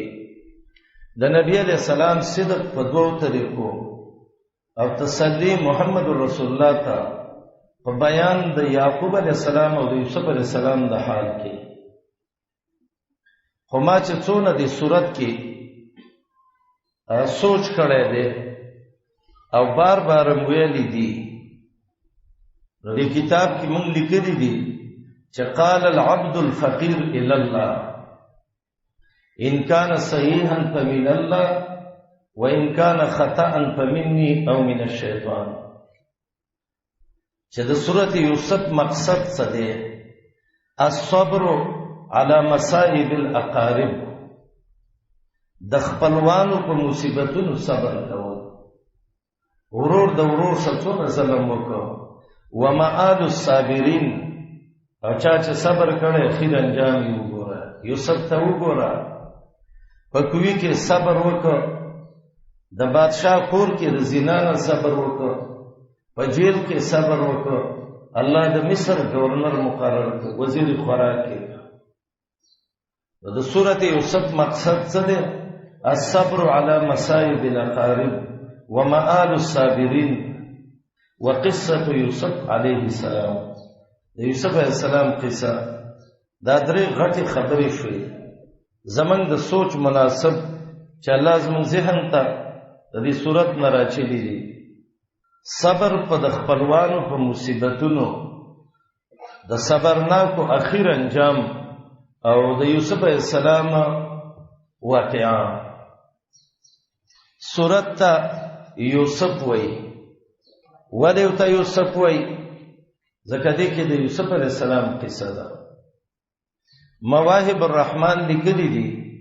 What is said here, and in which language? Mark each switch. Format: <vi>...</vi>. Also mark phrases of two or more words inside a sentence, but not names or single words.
<ps>د نبی علیہ السلام صدق په 2 طریقو او تسلی محمد رسول الله ته په بیان د یعقوب علیہ السلام او د یوسف علیہ السلام د حال کې. خو ما چې څونه د سورت کې سوچ کړی دی او بار بار ویلي دي، دې کتاب کې مونږ لیکلي دي چې</ps> <ar>قال العبد الفقير الى الله ان كان صحيحا فمن الله وان كان خطا فمني</ar> <ps>او</ps> <ar>من الشيطان.</ar> <ps>چې د سورۃ یوسف مقصد څه دی؟</ps> <ar>الصبر على مصائب الاقارب،</ar> <ps>د خپلوانو په مصیبتونو صبر کول. ورور د ورور څخه ظلم وکړو.</ps> <ar>ومآل الصابرین،</ar> <ps>او چا چې صبر کړي خیر انجام یې وګوره. یوسف ته وګوره، په کوی کې صبر وکړ، د بادشاہ کور کې د زنا نه صبر وکړ، په جیل کې صبر وکړ، الله د مصر گورنر مقرر کړ، وزیر خوراک کې. د سورۃ یوسف مقصد څه دی؟</ps> <ar>الصبر على مصائب الاقارب ومآل الصابرین وقصه یوسف علیه السلام.</ar> <ps>د یوسف علیه السلام قصه دا 3 غټي خبرې شوې. زمنګ د سوچ مناسب چې الله زموږ ذهن ته د دې صورت نه راچلي دي. صبر په د خپلوانو په مصیبتونو، د صبرناکو اخیر انجام او د یوسف علیه السلام واقعا. سورت ته یوسف وایي. ولې ته یوسف وایي؟ ځکه دې کې د یوسف علیه السلام قصه ده. مواهب الرحمن لیکلي دي.</ps>